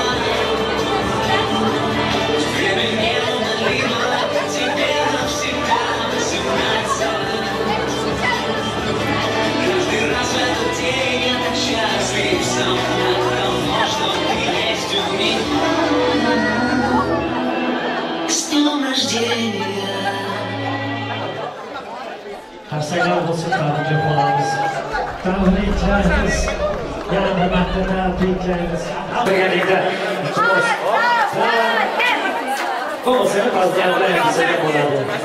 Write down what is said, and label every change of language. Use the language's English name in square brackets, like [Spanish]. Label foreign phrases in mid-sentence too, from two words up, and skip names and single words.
[Russian] Время неумолимо, тебе навсегда 18. Каждый раз в этот день я так счастлив сам от того, что ты есть у меня. С днем рождения. [Uzbek] Qarsaklar bo'lsin, qadrli xonamiz. Tabriklaymiz. Yana marta tabriklaymiz. Birgalikda iltimos. Bo'lsa, tabriklaymiz bo'ladi.